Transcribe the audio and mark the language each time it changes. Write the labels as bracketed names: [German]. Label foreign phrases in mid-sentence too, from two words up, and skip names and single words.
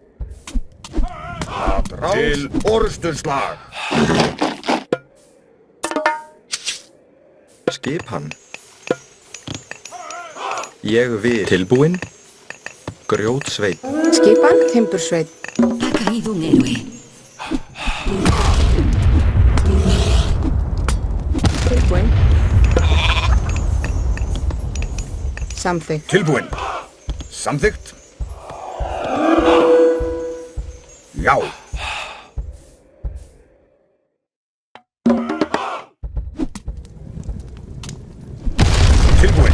[Icelandic] Til orðuslag. Skipan. Ég vil. Tilbúin. Grjótsveit. Skipan. Timbursveit. [Spanish] Ha caído un héroe. [Icelandic] Tilbúin. Samþykkt. Tilbúin. Samþykkt. Já. Tilbúin.